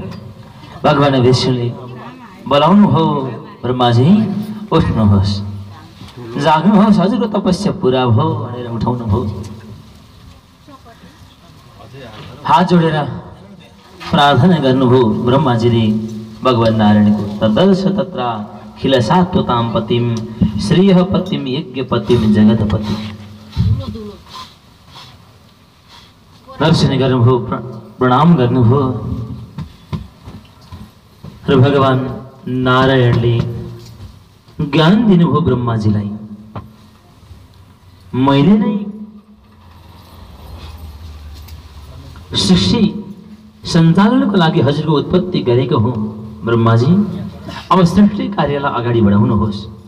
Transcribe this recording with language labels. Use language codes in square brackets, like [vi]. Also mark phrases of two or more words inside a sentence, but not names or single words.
[ne] भगवान विष्णुले बोलाउनु हो, ब्रह्माजी उठ्नुहोस्, जाग्नुहोस्, हजुरको तपस्या पूरा भयो भनेर उठाउनु भयो। हात जोडेर प्रार्थना गर्नुभयो ब्रह्माजीले भगवान नारायणको। [sa] तदर्श तत्र खिल सात्वतां पतिम श्रेय पतिम यज्ञ पतिम जगतपति। [ne] दर्शन गर्नुभयो, प्रणाम गर्नुभयो र भगवान नारायणले ज्ञान दिनुभयो ब्रह्माजीलाई। मैले नै सृष्टि सञ्चालनको लागि हजुरको उत्पत्ति गरेको हुँ ब्रह्माजी, अब सृष्टि कार्यलाई अगाडि बढाउनुहोस्।